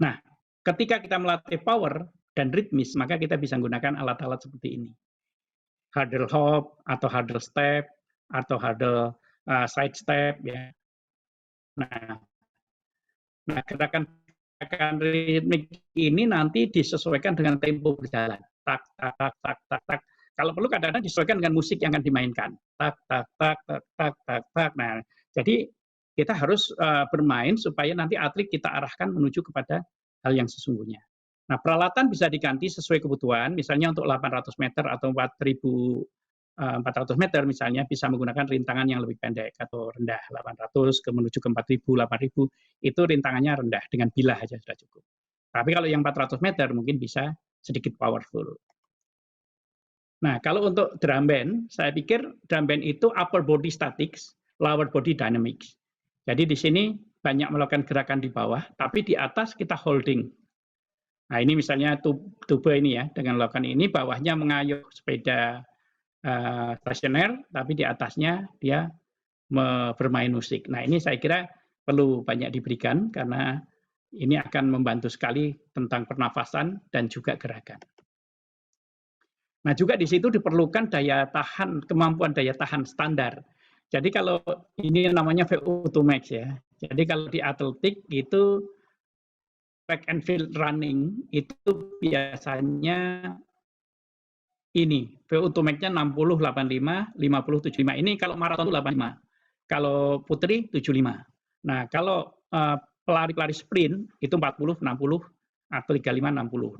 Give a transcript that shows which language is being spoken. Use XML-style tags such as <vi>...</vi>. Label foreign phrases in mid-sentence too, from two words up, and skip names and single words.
<id>Nah, ketika kita melatih power dan ritmis, maka kita bisa menggunakan alat-alat seperti ini.</id> <en>Hurdle hop atau hurdle step atau hurdle side step ya.</en> <id>Nah, gerakan ritmik ini nanti disesuaikan dengan tempo berjalan. Tak, tak, tak, tak, tak, tak. Kalau perlu kadang-kadang disesuaikan dengan musik yang akan dimainkan. Tak, tak, tak, tak, tak, tak, tak. Nah, jadi kita harus bermain supaya nanti atlet kita arahkan menuju kepada hal yang sesungguhnya. Nah, peralatan bisa diganti sesuai kebutuhan. Misalnya untuk 800 meter atau 400 meter misalnya bisa menggunakan rintangan yang lebih pendek atau rendah 800 ke menuju ke 4000, 8000 itu rintangannya rendah dengan bilah aja sudah cukup. Tapi kalau yang 400 meter mungkin bisa sedikit powerful. Nah, kalau untuk</id> <en>drum band,</en> <id>saya pikir</id> <en>drum band</en> <id>itu</id> <en>upper body statics, lower body dynamics.</en> <id>Jadi di sini banyak melakukan gerakan di bawah, tapi di atas kita holding. Nah, ini misalnya tube ini ya, dengan melakukan ini bawahnya mengayuh sepeda stasioner, tapi di atasnya dia bermain musik. Nah, ini saya kira perlu banyak diberikan karena ini akan membantu sekali tentang pernafasan dan juga gerakan. Nah, juga di situ diperlukan daya tahan, kemampuan daya tahan standar. Jadi kalau ini namanya</id> <en>VO2 max</en> <id>ya. Jadi kalau di atletik itu</id> <en>track and field running</en> <id>itu biasanya ini</id> <en>VO2 max-nya</en> <id>60, 85, 50, 75. Ini kalau maraton itu 85. Kalau putri 75. Nah, kalau pelari-pelari sprint itu 40, 60 atau 35, 60.</id>